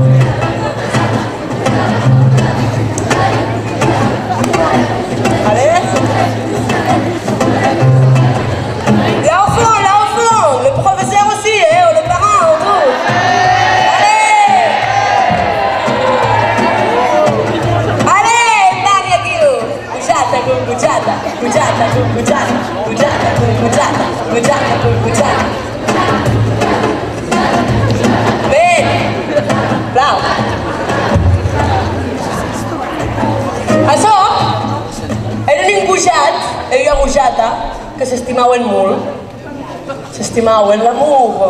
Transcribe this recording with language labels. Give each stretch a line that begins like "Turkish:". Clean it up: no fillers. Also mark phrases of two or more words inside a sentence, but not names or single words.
French: Allez. Là au fond, le professeur aussi, le parent, tout. Allez, Tania Guido.
Catalan: Cujata, cucujata, cujata, cucujata, cujata, cucujata, cujata, cucujata. Ben, blau. Això era un gujat, era una gujata, que s'estimaven molt. S'estimaven l'amor.